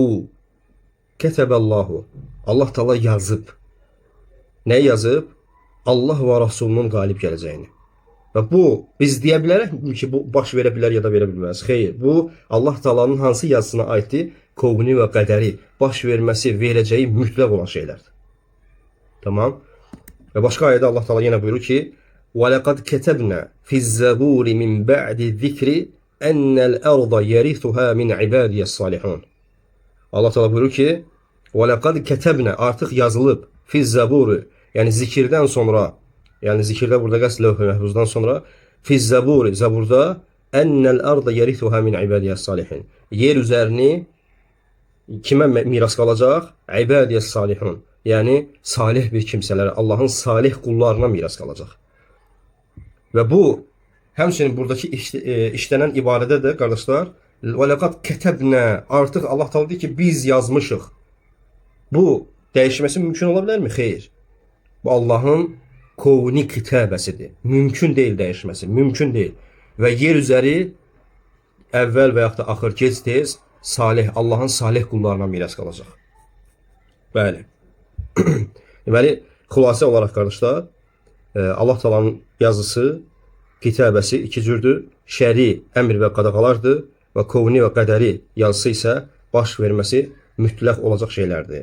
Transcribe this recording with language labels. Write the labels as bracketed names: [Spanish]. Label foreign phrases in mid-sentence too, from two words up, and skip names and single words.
[Azerbaijani] Kətəbəllahu. Allah Taala yazıb. Nə yazıb? Allah və Rasulunun qalib gələcəyini. Və bu, biz deyə bilərək ki, bu baş verə bilər ya da verə bilməz. Xeyr, bu Allah Taala'nın hansı yazısına aiddir? Kovni və qədəri, baş verməsi, verəcəyi mütləq olan şeylərdir. [Turkish] Tamam. Ve başka ayette Allah Teala yine buyurur ki [Arabic] وَلَقَدْ كَتَبْنَا فِي الزَّبُورِ مِنْ بَعْدِ الذِّكْرِ اَنَّ الْأَرْضَ يَرِثُهَا مِنْ عِبَادِيَ الصَّالِحُونَ. [Turkish] Allah Teala buyurur ki [Arabic] وَلَقَدْ كَتَبْنَا [Turkish] artık yazılıb [Arabic] فِي الزَّبُورِ [Turkish] yani zikirden sonra, yani zikirde burada qəsd levh-i məhfuzdan sonra [Arabic] فِي الزَّبُورِ [Turkish] zaburda [Arabic] اَنَّ الْأَرْضَ يَرِثُهَا مِنْ عِبَادِيَ الصَّالِحِينَ. [Turkish] Yer üzerini kime miras kalacak? [Arabic] عبادي الصالحون. [Turkish] Yani salih bir kimselere, Allah'ın salih kullarına miras kalacak. [Azerbaijani] Ve bu həmçinin buradaki işlenen ibarədə də qardaşlar, [Arabic] وَلَقَدْ كَتَبْنَا [Azerbaijani] artık Allah Teala deyir ki biz yazmışıq. [Turkish] Bu değişmesi mümkün olabilir mi? [Azerbaijani] Xeyr. Bu Allah'ın kovni kitabəsidir. [Turkish] Mümkün değil değişmesi. Mümkün değil. Ve yer üzeri evvel veyahut da [Azerbaijani] axır gec tez [Turkish] salih, Allah'ın salih kullarına miras kalacak. [Azerbaijani] Bəli. Deməli, xülasə olaraq qardaşlar, Allah Taala'nın yazısı, kitabəsi iki cürdür. Şəri əmr və qadağalardır və kovni və qədəri yazısı isə baş verməsi mütləq olacaq şeylərdir.